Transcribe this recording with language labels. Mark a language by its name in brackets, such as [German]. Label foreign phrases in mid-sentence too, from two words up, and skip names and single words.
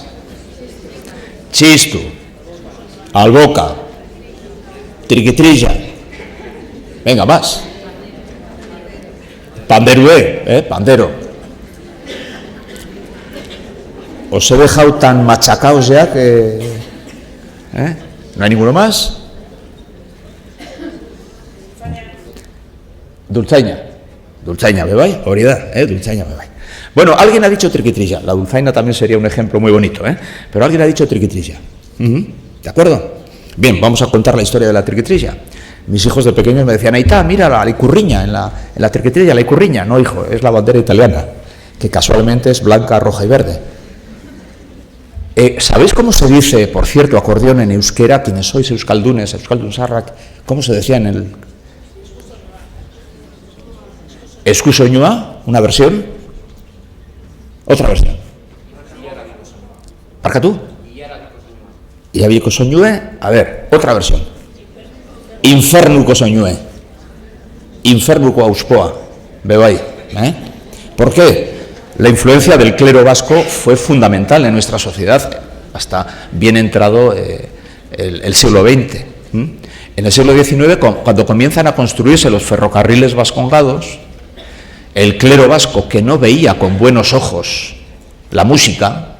[Spanish] Chistu, alboca, triquitrilla, venga, más. Panderué, pandero. Os he dejado tan machacados ya que... ¿No hay ninguno más? Dulzaina. [Basque] Dulzaina, bebai, hori da, dulzaina, bebai. [Spanish] Bueno, alguien ha dicho triquitrilla, la dulzaina también sería un ejemplo muy bonito, pero alguien ha dicho triquitrilla. ¿De acuerdo? Bien, vamos a contar la historia de la triquitrilla. Mis hijos de pequeños me decían, ahí está, mira la icurriña, en la triquitrilla, la icurriña. No, hijo, es la bandera italiana, que casualmente es blanca, roja y verde. ¿Sabéis cómo se dice, por cierto, acordeón en euskera? Quienes sois euskaldunes, euskaldunsarrak, ¿cómo se decía en el... Eskusoñua, una versión, otra versión. ¿Parcatú? Y había soñue, a ver, otra versión. [Basque] Infernuko soñue. Infernuko auspoa. Bebai. [Spanish] ¿Por qué? La influencia del clero vasco fue fundamental en nuestra sociedad hasta bien entrado el siglo XX. En el siglo XIX, cuando comienzan a construirse los ferrocarriles vascongados, el clero vasco, que no veía con buenos ojos la música,